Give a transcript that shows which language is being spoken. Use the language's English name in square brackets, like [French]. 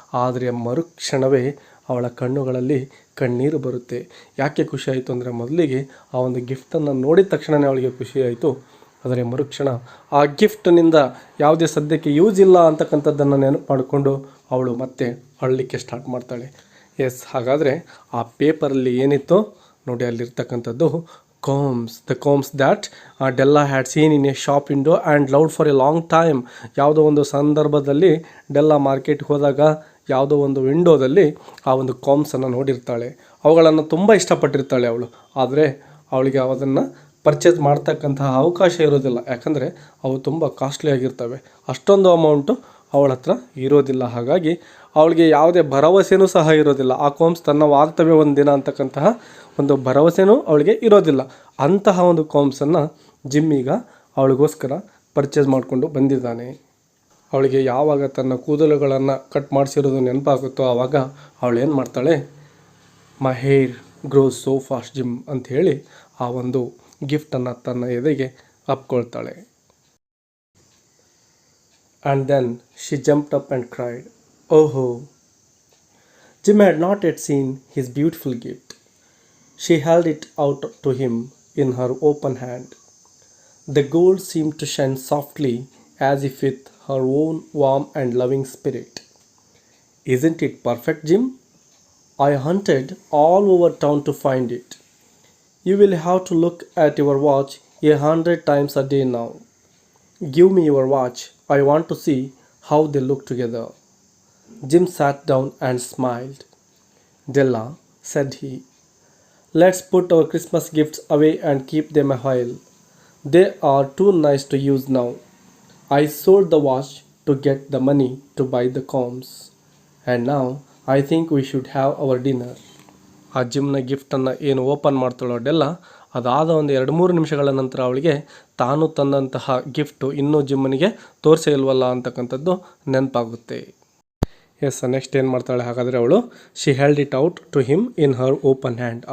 [Kannada] ಆದರೆ ಮರುಕ್ಷಣವೇ ಅವಳ ಕಣ್ಣುಗಳಲ್ಲಿ ಕಣ್ಣೀರು ಬರುತ್ತೆ. ಯಾಕೆ ಖುಷಿ ಆಯಿತು ಅಂದರೆ, ಮೊದಲಿಗೆ ಆ ಒಂದು ಗಿಫ್ಟನ್ನು ನೋಡಿದ ತಕ್ಷಣವೇ ಅವಳಿಗೆ ಖುಷಿ ಆಯಿತು. ಆದರೆ ಮರುಕ್ಷಣ ಆ ಗಿಫ್ಟ್ನಿಂದ ಯಾವುದೇ ಸದ್ಯಕ್ಕೆ ಯೂಸ್ ಇಲ್ಲ ಅಂತಕ್ಕಂಥದ್ದನ್ನು ನೆನಪು ಮಾಡಿಕೊಂಡು ಅವಳು ಮತ್ತೆ ಅಳಲಿಕ್ಕೆ ಸ್ಟಾರ್ಟ್ ಮಾಡ್ತಾಳೆ. ಎಸ್, ಹಾಗಾದರೆ ಆ ಪೇಪರಲ್ಲಿ ಏನಿತ್ತು ನೋಡಿ, ಅಲ್ಲಿರ್ತಕ್ಕಂಥದ್ದು [English] combs, the combs that Della had seen in a shop window and loved for a long time. [Kannada] ಯಾವುದೋ ಒಂದು ಸಂದರ್ಭದಲ್ಲಿ ಡೆಲ್ಲಾ ಮಾರ್ಕೆಟ್ಗೆ ಹೋದಾಗ ಯಾವುದೋ ಒಂದು ವಿಂಡೋದಲ್ಲಿ ಆ ಒಂದು ಕಾಮ್ಸನ್ನು ನೋಡಿರ್ತಾಳೆ. ಅವುಗಳನ್ನು ತುಂಬ ಇಷ್ಟಪಟ್ಟಿರ್ತಾಳೆ ಅವಳು. ಆದರೆ ಅವಳಿಗೆ ಅದನ್ನು ಪರ್ಚೇಸ್ ಮಾಡ್ತಕ್ಕಂತಹ ಅವಕಾಶ ಇರೋದಿಲ್ಲ. ಯಾಕಂದರೆ ಅವು ತುಂಬ ಕಾಸ್ಟ್ಲಿ ಆಗಿರ್ತವೆ. ಅಷ್ಟೊಂದು ಅಮೌಂಟು ಅವಳ ಹತ್ರ ಇರೋದಿಲ್ಲ. ಹಾಗಾಗಿ ಅವಳಿಗೆ ಯಾವುದೇ ಭರವಸೆಯೂ ಸಹ ಇರೋದಿಲ್ಲ. ಆ ಕಾಮ್ಸ್ ತನ್ನ ವಾಗ್ತವ್ಯ ಒಂದು ದಿನ ಅಂತಕ್ಕಂತಹ ಒಂದು ಭರವಸೆಯೂ ಅವಳಿಗೆ ಇರೋದಿಲ್ಲ. ಅಂತಹ ಒಂದು ಕಾಮ್ಸನ್ನು ಜಿಮ್ಮೀಗ ಅವಳಿಗೋಸ್ಕರ ಪರ್ಚೇಸ್ ಮಾಡಿಕೊಂಡು ಬಂದಿದ್ದಾನೆ. ಅವಳಿಗೆ ಯಾವಾಗ ತನ್ನ ಕೂದಲುಗಳನ್ನು ಕಟ್ ಮಾಡಿಸಿರೋದು ನೆನಪಾಗುತ್ತೋ ಆವಾಗ ಅವಳು ಏನು ಮಾಡ್ತಾಳೆ, [English] my hair grows so fast Jim [Kannada] ಅಂಥೇಳಿ ಆ ಒಂದು ಗಿಫ್ಟನ್ನು ತನ್ನ ಎದೆಗೆ ಅಪ್ಕೊಳ್ತಾಳೆ. [English] And then she jumped up and cried, "Oh!" Jim had not yet seen his beautiful gift. She held it out to him in her open hand. The gold seemed to shine softly as if with her own warm and loving spirit. "Isn't it perfect, Jim? I hunted all over town to find it. You will have to look at your watch 100 times a day now. Give me your watch. I want to see how they look together." Jim sat down and smiled. "Della," said he, "let's put our Christmas gifts away and keep them a while. They are too nice to use now. I sold the watch to get the money to buy the combs. And now I think we should have our dinner." [Kannada] ಆ ಜಿಮ್ನ ಗಿಫ್ಟನ್ನು ಏನು open ಮಾಡ್ತಾಳೋ ಡೆಲ್ಲ, ಅದಾದ ಒಂದು 2-3 ನಿಮಿಷಗಳ ನಂತರ ಅವಳಿಗೆ ತಾನು ತಂದಂತಹ gift ಇನ್ನೂ ಜಿಮ್ಮನಿಗೆ ತೋರಿಸೇ ಇಲ್ವಲ್ಲ ಅಂತಕ್ಕಂಥದ್ದು ನೆನಪಾಗುತ್ತೆ. ಎಸ್, ನೆಕ್ಸ್ಟ್ ಏನು ಮಾಡ್ತಾಳೆ ಹಾಗಾದರೆ ಅವಳು, [English] She held it out to him in her open hand.